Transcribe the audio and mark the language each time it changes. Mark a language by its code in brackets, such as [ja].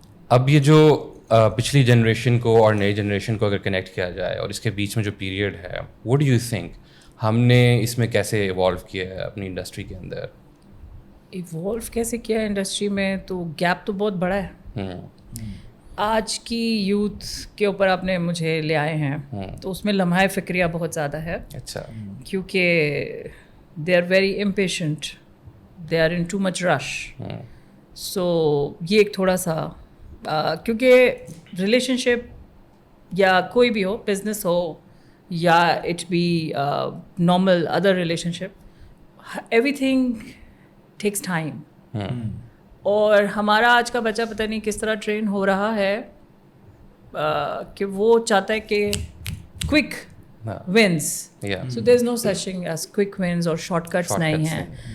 [ur] اب یہ جو پچھلی جنریشن کو اور نئی جنریشن کو اگر کنیکٹ کیا جائے, اور اس کے بیچ میں جو پیریڈ ہے, [en] what do you think [ur] ہم نے اس میں کیسے ایوالو کیا ہے اپنی انڈسٹری کے اندر؟ ایوالو کیسے کیا ہے انڈسٹری میں, تو گیپ تو بہت بڑا ہے. آج کی یوتھ کے اوپر آپ نے مجھے لے آئے ہیں, تو اس میں لمحہ فکریہ بہت زیادہ ہے. اچھا. [en] کیونکہ they are very impatient, they are in too much rush. [ur] سو یہ ایک تھوڑا سا, کیونکہ ریلیشن شپ یا کوئی بھی ہو, بزنس ہو یا [en] It be normal other relationship, everything takes time. [ur] اور ہمارا آج کا بچہ پتہ نہیں کس طرح ٹرین ہو رہا ہے کہ وہ چاہتا ہے کہ کوئک ونس. [en] so there is no such thing as quick wins, [ur] اور شارٹ کٹس نہیں ہیں.